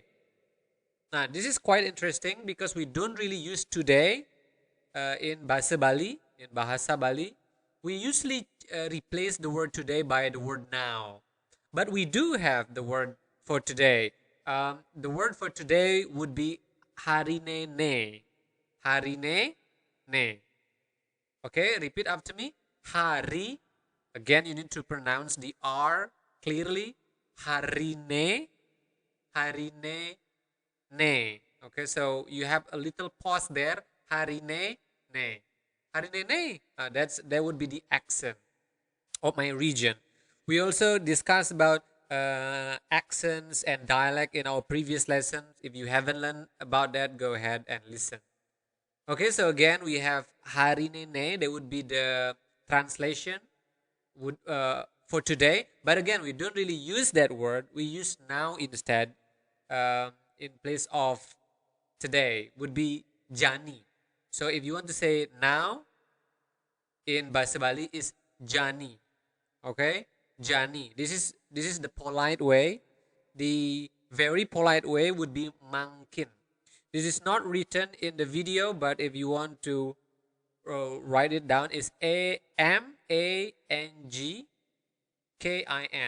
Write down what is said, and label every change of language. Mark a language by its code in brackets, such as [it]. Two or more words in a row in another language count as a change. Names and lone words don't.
[en] Now, this is quite interesting because we don't really use today in Bahasa Bali. In Bahasa Bali, we usually replace the word today by the word now. But we do have the word for today. The word for today would be [ban] harine ne. Harine ne. [en] Okay, repeat after me. [ban] Hari. [en] Again, you need to pronounce the R clearly. [ban] Harine. Harine ne. [en] Okay, so you have a little pause there. [ban] Harine ne. Harine ne. [en] That would be the accent of my region. We also discussed about accents and dialect in our previous lessons. If you haven't learned about that, go ahead and listen. Okay, so again we have [ban] harine ne. [en] That would be the translation would for today. But again, we don't really use that word. We use now instead. In place of today would be jani. So if you want to say now in Bahasa Bali is jani. Okay, jani. This is the polite way. The very polite way would be mangkin. This is not written in the video, but if you want to write it down, is Mangkin.